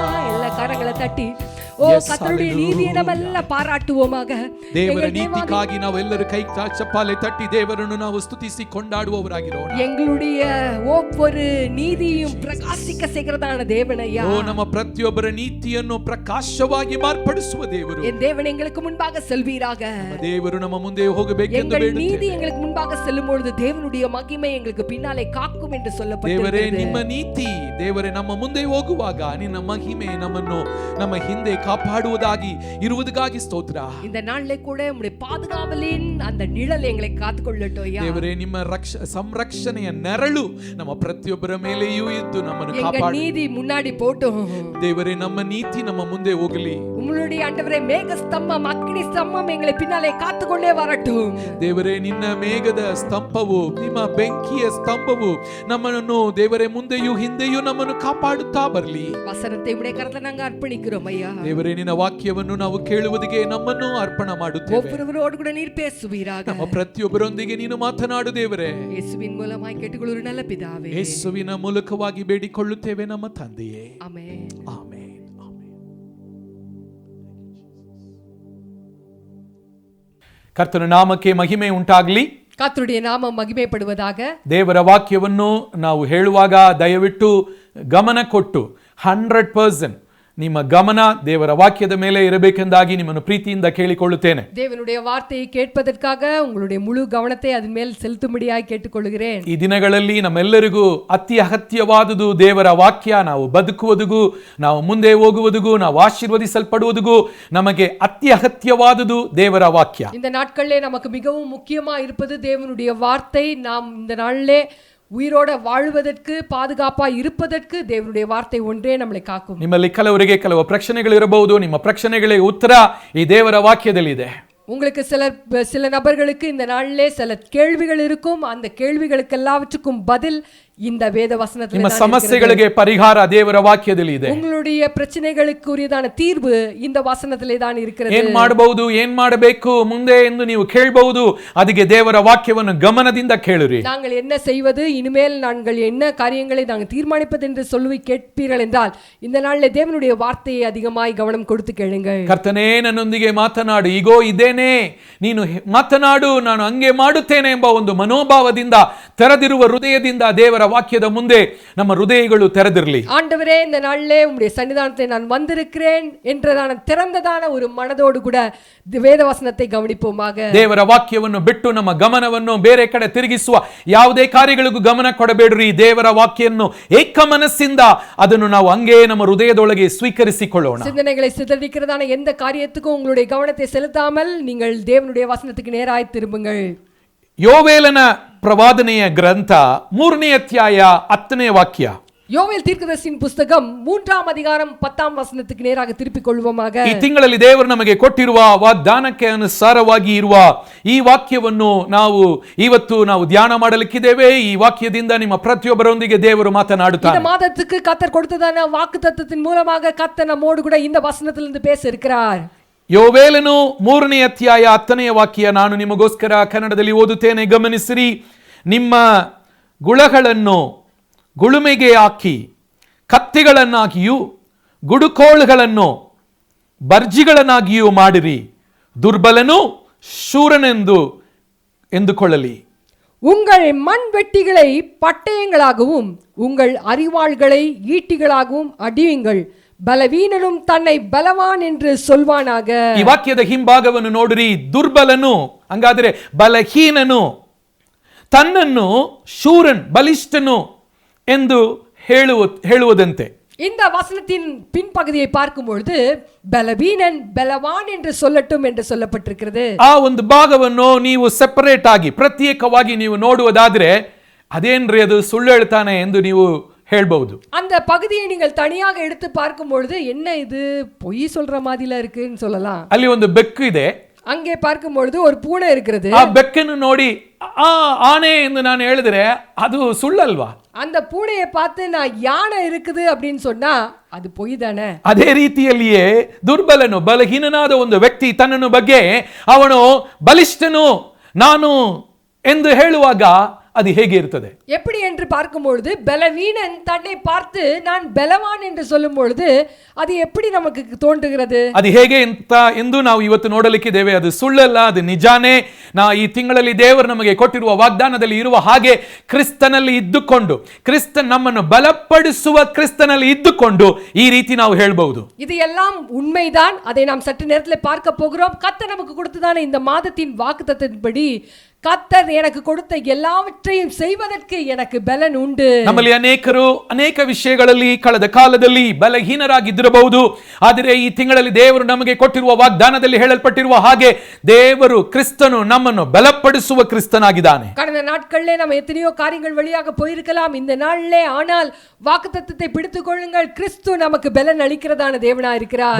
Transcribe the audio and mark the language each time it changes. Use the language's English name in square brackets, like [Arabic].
[Tamil] எல்லா கரங்களை தட்டி ஓ கர்த்தருடைய நீதியை ನಾವೆಲ್ಲ ಪಾರಾಟುವೋಮಾಗ [Kannada] ದೇವರ ನೀತಿಗಾಗಿ ನಾವೆಲ್ಲರೂ ಕೈ ಚಪ್ಪಾಳೆ ತಟ್ಟಿ ದೇವರನ್ನು ನಾವು ಸ್ತುತಿಸಿ ಕೊಂಡಾಡುವವರಾಗಿರೋಣ. [Tamil] எங்களுடைய ஒவ்வொரு நீதியும் பிரகாசிக்க செய்கிறதான தேவனையா. [Kannada] ಓ ನಮ್ಮ ಪ್ರತಿಯೊಬ್ಬರ ನೀತಿಯನ್ನು ಪ್ರಕಾಶವಾಗಿ ಮಾರ್ಪಡಿಸುವ ದೇವರು. [Tamil] என் தேவன் எங்களுக்கு முன்பாக செல்வீராக. [Kannada] ದೇವರು ನಮ್ಮ ಮುಂದೆ ಹೋಗಬೇಕೆಂದು ಬೇಡುತ್ತೇವೆ. [Tamil] நீதி எங்களுக்கு முன்பாக செல்லும் பொழுது தேவனுடைய மகிமை எங்களுக்கு பின்னாலே காக்கும் என்று சொல்லப்பட்டிருக்கிறது. [Kannada] ದೇವರೇ ನಿಮ್ಮ ನೀತಿ ದೇವರೇ ನಮ್ಮ ಮುಂದೆ ಹೋಗುವಾಗ ನಿನ್ನ ಮಹಿಮೆ ನಮ್ಮನ್ನು ನಮ್ಮ ಹಿಂದೆ காப்பாடுவதாகி இருவதுಗಾಗಿ ಸ್ತೋತ್ರ. [Tamil] இந்த நாளிலே கூட உம்முடைய பாதுகாவலின் அந்த நிழல் எங்களை காத்துக்கொள்ளட்டும் ஐயா. [Kannada] ದೇವರೇ ನಿಮ್ಮ ಸಂರಕ್ಷಣೆಯ ನೆರಳು ನಮ್ಮ ಪ್ರತಿಯೊಬ್ಬರ ಮೇಲೆಯೂ ಇದ್ದು ನಮ್ಮನ್ನು ಕಾಪಾಡು. [Tamil] எங்க நீதி முன்னாடி போட்டும். [Kannada] ದೇವರೇ ನಮ್ಮ ನೀತಿ ನಮ್ಮ ಮುಂದೆ ಹೋಗಲಿ. [Tamil] உம்முடைய ஆண்டவரே மேக ஸ்தம்பம் அக்கினி ஸ்தம்பம் எங்களை பின்னாலே காத்துக்கொண்டே வரட்டும். [Kannada] ದೇವರೇ ನಿನ್ನ ಮೇಘದ ಸ್ತಂಭವು ನಿಮ್ಮ ಬೆಂಕಿಯ ಸ್ತಂಭವು ನಮ್ಮನ್ನು ದೇವರೇ ಮುಂದೆಯೂ ಹಿಂದೆಯೂ ನಮ್ಮನ್ನು ಕಾಪಾಡುತ್ತಾ ಬರಲಿ. [Tamil] ವಸನத்தை உம்முடைய கரத்தில் நாங்கள் அர்ப்பணிக்கிறோம் ஐயா. [Kannada] ದೇವರೇ ನಿನ್ನ ವಾಕ್ಯವನ್ನು ನಾವು ಕೇಳುವುದಕ್ಕೆ ನಮ್ಮನ್ನು ಅರ್ಪಣೆ ಮಾಡುತ್ತೇವೆ. [Tamil] ஒவ்வொருவரோடு கூட நீர் பேசுவீராக. [Kannada] ನಮ್ಮ ಪ್ರತಿಯೊಬ್ಬರೊಂದಿಗೆ ನೀನು ಮಾತನಾಡು ದೇವರೇ. ಯೇಸುವಿನ ಮೂಲಕವಾಗಿ ಕೇಳಿಕೊಳ್ಳುವ [Tamil] நல்ல பிதாவே. [Kannada] ಯೇಸುವಿನ ಮೂಲಕವಾಗಿ ಬೇಡಿಕೊಳ್ಳುತ್ತೇವೆ ನಮ್ಮ ತಂದೆಯೇ. ಆಮೆನ್. ಆಮೆನ್. ಕರ್ತನ ನಾಮಕ್ಕೆ ಮಹಿಮೆ ಉಂಟಾಗಲಿ. ಕರ್ತನುடைய ನಾಮ ಮಹಿಮೆಪಡುವುದಾಗ. ದೇವರ ವಾಕ್ಯವನ್ನು ನಾವು ಹೇಳುವಾಗ ದಯವಿಟ್ಟು ಗಮನ ಕೊಟ್ಟು 100% ನಿಮ್ಮ ಗಮನ ದೇವರ ವಾಕ್ಯದ ಮೇಲೆ ಇರಬೇಕೆಂದಾಗಿ ನಿಮ್ಮನ್ನು ಪ್ರೀತಿಯಿಂದ ಕೇಳಿಕೊಳ್ಳುತ್ತೇನೆ. [Tamil] தேவனுடைய வார்த்தையை கேட்பதற்காக உங்களுடைய முழு கவனத்தை அதன் மேல் செலுத்தும்படியாய் கேட்டுக்கொள்கிறேன். [Kannada] ಈ ದಿನಗಳಲ್ಲಿ ನಮ್ಮೆಲ್ಲರಿಗೂ ಅತಿ ಅಗತ್ಯವಾದುದು ದೇವರ ವಾಕ್ಯ. ನಾವು ಬದುಕುವುದಗೂ ನಾವು ಮುಂದೆ ಹೋಗುವುದಗೂ ನಾವು ಆಶೀರ್ವದಿಸಲ್ಪಡುವುದಗೂ ನಮಗೆ ಅತಿ ಅಗತ್ಯವಾದುದು ದೇವರ ವಾಕ್ಯ. [Tamil] இந்த நாட்களிலே நமக்கு மிகவும் முக்கியமா இருப்பது தேவனுடைய வார்த்தை. நாம் இந்த நாளிலே உயிரோட வாழ்வதற்கு பாதுகாப்பா இருப்பதற்கு தேவனுடைய வார்த்தை ஒன்றே நம்மளை காக்கும். [Kannada] ನಿಮ್ಮಲ್ಲಿ ಕೆಲವರಿಗೆ ಕೆಲವು ಪ್ರಶ್ನೆಗಳಿರಬಹುದು. ನಿಮ್ಮ ಪ್ರಶ್ನೆಗಳಿಗೆ ಉತ್ತರ ಈ ದೇವರ ವಾಕ್ಯದಲ್ಲಿದೆ. [Tamil] உங்களுக்கு சில நபர்களுக்கு இந்த நாளிலே சில கேள்விகள் இருக்கும். அந்த கேள்விகளுக்கு எல்லாவற்றுக்கும் பதில் இந்த வேத வசனத்திலே [Kannada] ನಿಮ್ಮ ಸಮಸ್ಯೆಗಳಿಗೆ ಪರಿಹಾರ ದೇವರ ವಾಕ್ಯದಲ್ಲಿ ಇದೆ. [Tamil] உங்களுடைய பிரச்சனைகளுக்கு உரியதான தீர்வு இந்த வசனத்திலே தான் இருக்கிறது. [Kannada] ಏನು ಮಾಡಬಹುದು, ಏನು ಮಾಡಬೇಕು ಮುಂದೆ ಎಂದು ನೀವು ಕೇಳಬಹುದು. ಅದಕ್ಕೆ ದೇವರ ವಾಕ್ಯವನ್ನು ಗಮನದಿಂದ ಕೇಳಿರಿ. [Tamil] நாங்கள் என்ன செய்வது, இனிமேல் நாங்கள் என்ன காரியங்களை நாங்கள் தீர்மானிப்பது என்று சொல்லி கேட்பீர்கள் என்றால் இந்த நாளிலே தேவனுடைய வார்த்தையை அதிகமாய் கவனம் கொடுத்து கேளுங்கள். [Kannada] ಕರ್ತನೇ ನನ್ನೊಂದಿಗೆ ಮಾತನಾಡು, ಈಗೋ ಇದ್ದೇನೆ, ನೀನು ಮಾತನಾಡು, ನಾನು ಹಂಗೆ ಮಾಡುತ್ತೇನೆ ಎಂಬ ಒಂದು ಮನೋಭಾವದಿಂದ ತೆರೆದಿರುವ ಹೃದಯದಿಂದ ದೇವರ ವಾಕ್ಯದ ಮುಂದೆ ನಮ್ಮ ಹೃದಯಗಳು ತೆರೆದಿರಲಿ. [Tamil] ஆண்டவரே, இந்த நாளிலே உம்முடைய சன்னிதானத்தை நான் வந்திருக்கிறேன் என்றதான திறந்ததான ஒரு மனதோடு கூட வேத வசனத்தை கவனிப்போமாக. [Kannada] ದೇವರ ವಾಕ್ಯವನ್ನು ಬಿಟ್ಟು ನಮ್ಮ ಗಮನವನ್ನು ಬೇರೆ ಕಡೆ ತಿರುಗಿಸುವ ಯಾವುದೇ ಕಾರ್ಯಗಳಿಗೂ ಗಮನ ಕೊಡಬೇಡ್ರಿ. ದೇವರ ವಾಕ್ಯವನ್ನು ಏಕ ಮನಸ್ಸಿಂದ ಅದನ್ನು ನಾವು ಹಂಗೆ ನಮ್ಮ ಹೃದಯದೊಳಗೆ ಸ್ವೀಕರಿಸಿಕೊಳ್ಳೋಣ. [Tamil] சிந்தனைகளை சிதறடிக்கிறதான எந்த காரியத்துக்கும் உங்களுடைய கவனத்தை செலுத்தாமல் நீங்கள் தேவனுடைய வசனத்துக்கு நேராய் திரும்புங்கள். [Kannada] ಯೋವೇಲನ ಪ್ರವಾದನೆಯ ಗ್ರಂಥ 3ನೇ ಅಧ್ಯಾಯ 10ನೇ ವಾಕ್ಯ. [Tamil] யோவேல் தீர்க்கதரிசியின் புத்தகம் 3ஆம் அதிகாரம் 10ஆம் வசனத்துக்கு நேராக திருப்பிக் கொள்வோமாக. [Kannada] ಈ ತಿಂಗಳಲ್ಲಿ ದೇವರು ನಮಗೆ ಕೊಟ್ಟಿರುವ ವಾಗ್ದಾನಕ್ಕೆ ಅನುಸಾರವಾಗಿ ಇರುವ ಈ ವಾಕ್ಯವನ್ನು ಇವತ್ತು ನಾವು ಧ್ಯಾನ ಮಾಡಲಿಕ್ಕಿದ್ದೇವೆ. ಈ ವಾಕ್ಯದಿಂದ ನಿಮ್ಮ ಪ್ರತಿಯೊಬ್ಬರೊಂದಿಗೆ ದೇವರು ಮಾತನಾಡುತ್ತಾನೆ. [Tamil] இந்த மாதத்துக்கு கர்த்தர் கொடுத்ததான வாக்குத்தத்தத்தின் மூலமாக கர்த்தர் நம்மோடு கூட இந்த வசனத்திலிருந்து பேச இருக்கிறார். [Kannada] ಯೋವೇಲನು 3ನೇ ಅಧ್ಯಾಯ 10ನೇ ವಾಕ್ಯ ನಾನು ನಿಮಗೋಸ್ಕರ ಕನ್ನಡದಲ್ಲಿ ಓದುತ್ತೇನೆ, ಗಮನಿಸಿರಿ. ನಿಮ್ಮ ಗುಳಗಳನ್ನು ಗುಳುಮೆಗೆ ಹಾಕಿ ಕತ್ತಿಗಳನ್ನಾಗಿಯೂ ಗುಡುಕೋಳುಗಳನ್ನು ಬರ್ಜಿಗಳನ್ನಾಗಿಯೂ ಮಾಡಿರಿ, ದುರ್ಬಲನು ಶೂರನೆಂದು ಎಂದುಕೊಳ್ಳಲಿ. [Tamil] உங்கள் மண் வெட்டிகளை பட்டயங்களாகவும் உங்கள் அரிவாள்களை ஈட்டிகளாகவும் அடியுங்கள், பலவீனனும் தன்னை பலவான் என்று சொல்வானாக. [Kannada] ಈ ವಾಕ್ಯದ ಹಿಂಭಾಗವನ್ನು ನೋಡಿರಿ. ದುರ್ಬಲನು ಹಂಗಾದ್ರೆ ಬಲಹೀನನು, ತನ್ನನ್ನು ಶೂರನ್ ಬಲಿಷ್ಠನು ಎಂದು ಹೇಳುವುದಂತೆ. [Tamil] இந்த வசனத்தின் பின்பகுதியை பார்க்கும் பொழுது பலவீனன் பலவான் என்று சொல்லட்டும் என்று சொல்லப்பட்டிருக்கிறது. [Kannada] ಆ ಒಂದು ಭಾಗವನ್ನು ನೀವು ಸೆಪರೇಟ್ ಆಗಿ ಪ್ರತ್ಯೇಕವಾಗಿ ನೀವು ನೋಡುವುದಾದ್ರೆ ಅದೇನ್ರಿ ಅದು ಸುಳ್ಳು ಹೇಳ್ತಾನೆ ಎಂದು ನೀವು ಹೇಳ್ಬಹುದು. [Tamil] அந்த பகுதியை நீங்கள் தனியாக எடுத்து பார்க்கும் பொழுது என்ன இது பொய் சொல்ற மாதிரில இருக்குன்னு சொல்லலாம். [Kannada] ಅಲ್ಲಿ ಒಂದು ಬೆಕ್ಕು ಇದೆ. [Tamil] அங்கே பார்க்கும் பொழுது ஒரு பூனை இருக்கிறது. [Kannada] ಆ ಬೆಕ್ಕನ್ನು ನೋಡಿ ಆನೆ ಎಂದು ನಾನು ಹೇಳಿದ್ರೆ ಅದು ಸುಳ್ಳಲ್ವಾ? [Tamil] அந்த பூனையை பார்த்து நான் யானை இருக்குது அப்படின்னு சொன்னா ಅದು பொய் தானே? [Kannada] ಅದೇ ರೀತಿಯಲ್ಲಿಯೇ ದುರ್ಬಲನು ಬಲಹೀನನಾದ ಒಂದು ವ್ಯಕ್ತಿ ತನ್ನನ್ನು ಬಗ್ಗೆ ಅವನು ಬಲಿಷ್ಠನು ನಾನು ಎಂದು ಹೇಳುವಾಗ அது ಹೇಗೆ ಇರುತ್ತದೆ? [Tamil] எப்படி என்று பார்க்கும் பொழுது பலவீனன் தன்னை பார்த்து நான் பலவான் என்று சொல்லும் பொழுது அது எப்படி நமக்கு தோன்றுகிறது? [Kannada] ಅದು ಹೇಗೆ ಎಂದು ನಾವು ಇವತ್ತು ನೋಡಲಿಕ್ಕಿದ್ದೇವೆ. ಅದು ಸುಳ್ಳಲ್ಲ, ಅದು ನಿಜಾನೇ. ಈ ತಿಂಗಳಲ್ಲಿ ದೇವರು ನಮಗೆ ಕೊಟ್ಟಿರುವ ವಾಗ್ದಾನದಲ್ಲಿ ಇರುವ ಹಾಗೆ ಕ್ರಿಸ್ತನಲ್ಲಿ ಇದ್ದುಕೊಂಡು, ಕ್ರಿಸ್ತನ್ ನಮ್ಮನ್ನು ಬಲಪಡಿಸುವ ಕ್ರಿಸ್ತನಲ್ಲಿ ಇದ್ದುಕೊಂಡು ಈ ರೀತಿ ನಾವು ಹೇಳಬಹುದು. [Tamil] இது எல்லாம் உண்மைதான். அதை நாம் சற்று நேரத்தில் பார்க்க போகிறோம். கர்த்தர் நமக்கு கொடுத்ததான இந்த மாதத்தின் வாக்குத்தத்தத்தின்படி கர்த்தர் எனக்கு கொடுத்த எல்லாவற்றையும் செய்வதற்கு எனக்கு பலன் ಉಂಟು. [Kannada] ನಮ್ಮಲ್ಲಿ ಅನೇಕರು ಅನೇಕ ವಿಷಯಗಳಲ್ಲಿ ಕಳೆದ ಕಾಲದಲ್ಲಿ ಬಲಹೀನರಾಗಿದ್ದಿರಬಹುದು. ಆದರೆ ಈ ತಿಂಗಳಲ್ಲಿ ದೇವರು ನಮಗೆ ಕೊಟ್ಟಿರುವ ವಾಗ್ದಾನದಲ್ಲಿ ಹೇಳಲ್ಪಟ್ಟಿರುವ ಹಾಗೆ ದೇವರು ಕ್ರಿಸ್ತನು ನಮ್ಮನ್ನು ಬಲಪಡಿಸುವ ಕ್ರಿಸ್ತನಾಗಿದ್ದಾನೆ. [Tamil] கடந்த நாட்களிலே நாம் எத்தனையோ காரியங்கள் வழியாக போயிருக்கலாம். இந்த நாளிலே ஆனால் வாக்குத்தத்தத்தை பிடித்துக் கொள்ளுங்கள், கிறிஸ்து நமக்கு பலன் அளிக்கிறதான தேவனாய் இருக்கிறார்.